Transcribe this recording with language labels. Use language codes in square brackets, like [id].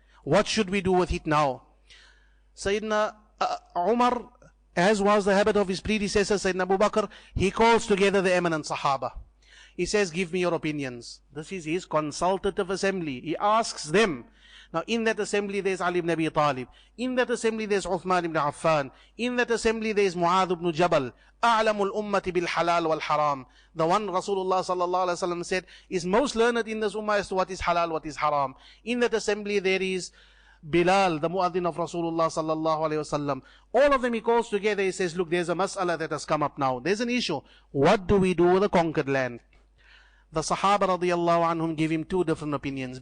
[en] What should we do with it now? Sayyidina Umar, as was the habit of his predecessor, Sayyidina Abu Bakr, he calls together the eminent Sahaba. He says, give me your opinions. This is his consultative assembly. He asks them. Now in that assembly there's Ali ibn Abi Talib. In that assembly there's Uthman ibn Affan. In that assembly there's Mu'adh ibn Jabal. [ar] أعلم الأمة بالحلال والحرام. [en] The one Rasulullah sallallahu alaihi wasallam said is most learned in this ummah as to what is halal, what is haram. In that assembly there is Bilal, the muaddin of Rasulullah sallallahu alaihi wasallam. All of them he calls together. He says, look, there's a mas'ala that has come up now. There's an issue. What do we do with the conquered land? The Sahaba radiyallahu anhum give him two different opinions.